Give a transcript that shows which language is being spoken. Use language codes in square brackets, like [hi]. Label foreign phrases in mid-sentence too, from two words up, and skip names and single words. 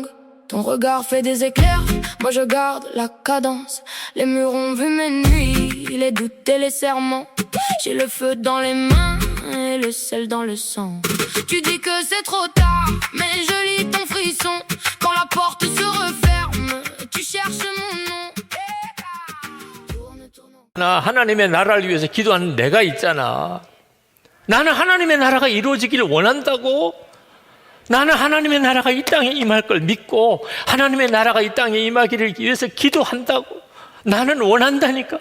[fr] Ton regard fait des éclairs, moi je garde la cadence. Les murs ont vu mes nuits, les doutes et les serments. J'ai le feu dans les mains et le sel dans le sang. Tu dis que c'est trop tard, mais je lis ton frisson. Quand la porte se referme, tu cherches mon nom. [ko] 하나님의 나라를 위해서 기도하는 내가 있잖아. 나는 하나님의 나라가 이루어지기를 원한다고. 나는 하나님의 나라가 이 땅에 임할 걸 믿고 하나님의 나라가 이 땅에 임하기를 위해서 기도한다고. 나는 원한다니까.